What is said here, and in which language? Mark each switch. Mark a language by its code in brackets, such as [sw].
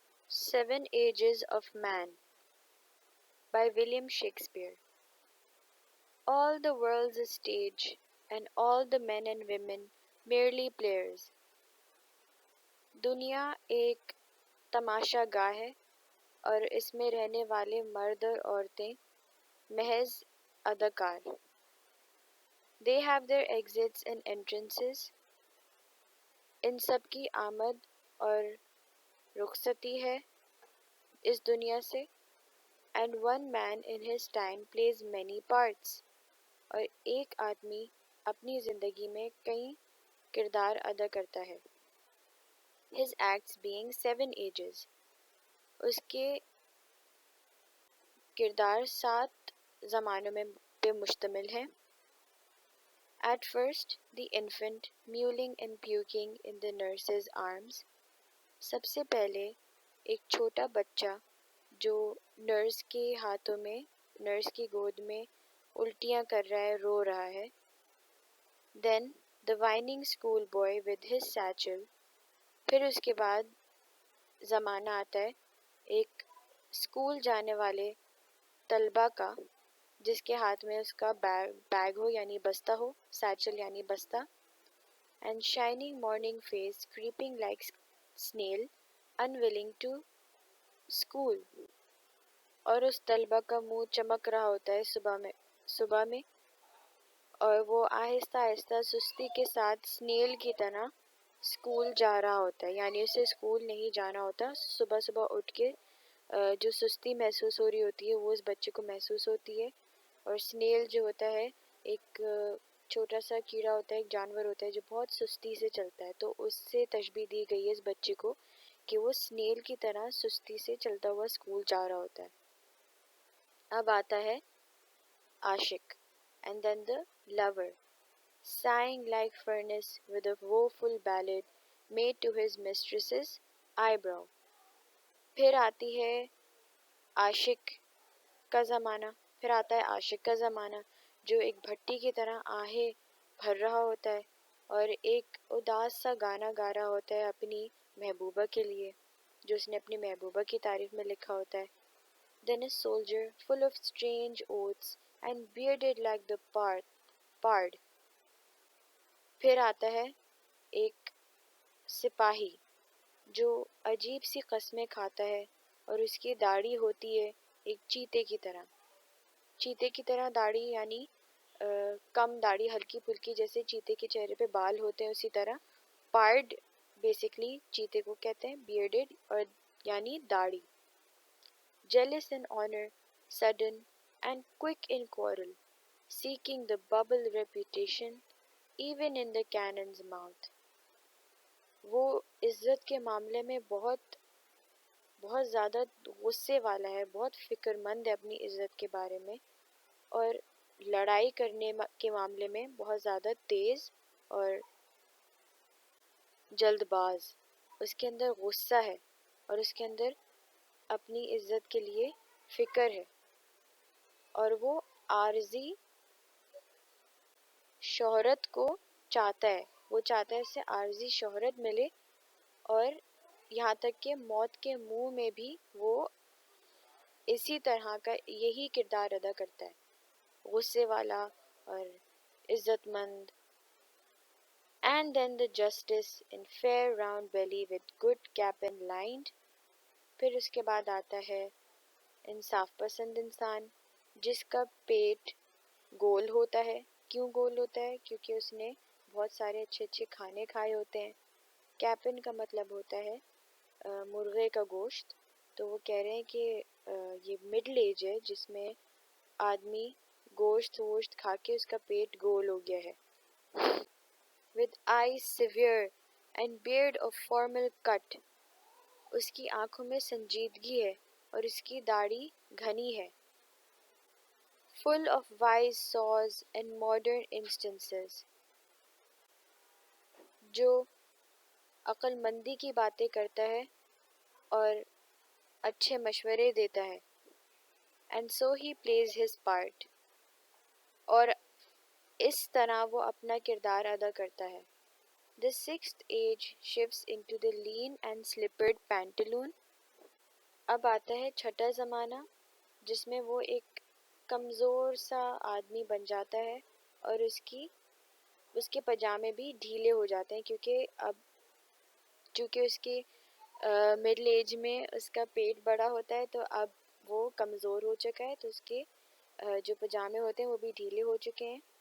[en] Seven Ages of Man by William Shakespeare. All the world's a stage, and all the men and women merely players. [ur] دنیا ایک تماشا گاہ ہے اور اس میں رہنے والے مرد اور عورتیں محض اداکار. [en] They have their exits and entrances. [ur] ان سب کی آمد اور رخصتی ہے اس دنیا سے. [en] And one man in his time plays many parts. [ur] اور ایک آدمی اپنی زندگی میں کئی کردار ادا کرتا ہے. [en] His acts being 7 ages. [ur] اس کے کردار 7 زمانوں میں پہ مشتمل ہے. [en] At first, the infant mewling and puking in the nurse's arms. [ur] سب سے پہلے ایک چھوٹا بچہ جو نرس کے ہاتھوں میں نرس کی گود میں الٹیاں کر رہا ہے، رو رہا ہے. [en] Then the whining school boy with his satchel. [ur] پھر اس کے بعد زمانہ آتا ہے ایک اسکول جانے والے طلبہ کا جس کے ہاتھ میں اس کا بیگ ہو یعنی بستہ ہو، سیچل یعنی بستہ. [en] And shining morning face creeping like snail unwilling to school. [ur] اور اس طلبہ کا منہ چمک رہا ہوتا ہے صبح میں اور وہ آہستہ آہستہ سستی کے ساتھ سنیل کی طرح اسکول جا رہا ہوتا ہے، یعنی اسے اسکول نہیں جانا ہوتا. صبح صبح اٹھ کے جو سستی محسوس ہو رہی ہوتی ہے وہ اس بچے کو محسوس ہوتی ہے. اور سنیل جو ہوتا ہے ایک چھوٹا سا کیڑا ہوتا ہے، ایک جانور ہوتا ہے جو بہت سستی سے چلتا ہے، تو اس سے تشبیہ دی گئی ہے اس بچے کو کہ وہ سنیل کی طرح سستی سے چلتا ہوا اسکول جا رہا ہوتا ہے. اب آتا ہے عاشق. [en] And then the lover, sighing like furnace with a woeful ballad made to his mistress's eyebrow. [ur] پھر آتی ہے عاشق کا زمانہ. پھر آتا ہے عاشق کا زمانہ جو ایک بھٹی کی طرح آہیں بھر رہا ہوتا ہے اور ایک اداس سا گانا گا رہا ہوتا ہے اپنی محبوبہ کے لیے جو اس نے اپنی محبوبہ کی تعریف میں لکھا ہوتا ہے. [en] Then a soldier full of strange oaths and bearded like the pard. [ur] پھر آتا ہے ایک سپاہی جو عجیب سی قسمیں کھاتا ہے اور اس کی داڑھی ہوتی ہے ایک چیتے کی طرح داڑھی یعنی کم داڑھی، ہلکی پھلکی جیسے چیتے کے چہرے پہ بال ہوتے ہیں اسی طرح. پارڈ بیسکلی چیتے کو کہتے ہیں، بیئرڈڈ اور یعنی داڑھی. [en] Jealous in honor, sudden and quick in quarrel, seeking the bubble reputation even in the cannon's mouth. [ur] وہ عزت کے معاملے میں بہت زیادہ غصے والا ہے، بہت فکر مند ہے اپنی عزت کے بارے میں، اور لڑائی کرنے کے معاملے میں بہت زیادہ تیز اور جلد باز. اس کے اندر غصہ ہے اور اس کے اندر اپنی عزت کے لیے فکر ہے، اور وہ عارضی شہرت کو چاہتا ہے. وہ چاہتا ہے اس سے عارضی شہرت ملے، اور یہاں تک کہ موت کے منہ میں بھی وہ اسی طرح کا یہی کردار ادا کرتا ہے، غصے والا اور عزت مند. [en] And then the justice in fair round belly with good cap and lined. [ur] پھر اس کے بعد آتا ہے انصاف پسند انسان جس کا پیٹ گول ہوتا ہے. کیوں گول ہوتا ہے؟ کیونکہ اس نے بہت سارے اچھے اچھے کھانے کھائے ہوتے ہیں. کیپن کا مطلب ہوتا ہے مرغے کا گوشت. تو وہ کہہ رہے ہیں کہ یہ مڈل ایج ہے جس میں آدمی گوشت کھا کے اس کا پیٹ گول ہو گیا ہے. [en] With eyes severe and beard of formal cut. [ur] اس کی آنکھوں میں سنجیدگی ہے اور اس کی داڑھی گھنی ہے. [en] Full of wise saws and modern instances. [ur] جو عقل مندی کی باتیں کرتا ہے اور اچھے مشورے دیتا ہے. [en] And so he plays his part. [ur] اور اس طرح وہ اپنا کردار ادا کرتا ہے. [en] The sixth age shifts into the lean and slippered pantaloon. [ur] اب آتا ہے چھٹا زمانہ جس میں وہ ایک کمزور سا آدمی بن جاتا ہے اور اس کے پاجامے بھی ڈھیلے ہو جاتے ہیں چونکہ اس کی مڈل ایج میں اس کا پیٹ بڑا ہوتا ہے، تو اب وہ کمزور ہو چکا ہے، تو اس کے جو پاجامے ہوتے ہیں وہ بھی ڈھیلے ہو چکے ہیں.